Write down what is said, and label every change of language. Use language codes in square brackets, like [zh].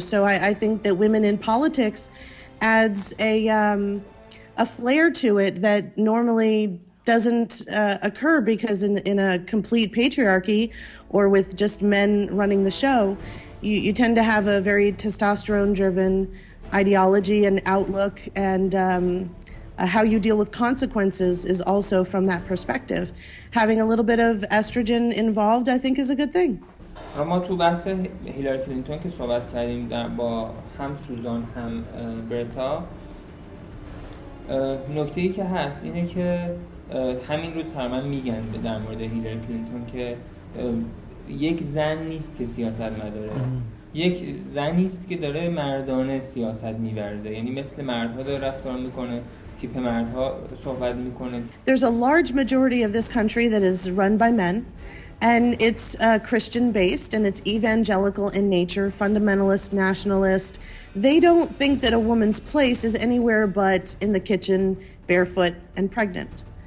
[en] So I think that women in politics adds a flair to it that normally doesn't occur, because in a complete patriarchy or with just men running the show, you tend to have a very testosterone-driven ideology and outlook, and how you deal with consequences is also from that perspective. Having a little bit of estrogen involved, I think, is a good thing. [fa] ما تو بحث هیلاری کلینتون که صحبت کردیم با هم سوزان هم برتا، نکته‌ای که هست اینه که همین رو تقریبا میگن در مورد هیلاری کلینتون که یک زن نیست که سیاست مداره، یک زنی است که داره مردانه سیاست می‌ورزه، یعنی مثل مردها داره رفتار میکنه، تیپ مردها صحبت میکنه. [en] There's a large majority of this country that is run by men, and it's Christian based and it's evangelical in nature, fundamentalist, nationalist. They don't think that a woman's place is anywhere but in the kitchen, barefoot and pregnant.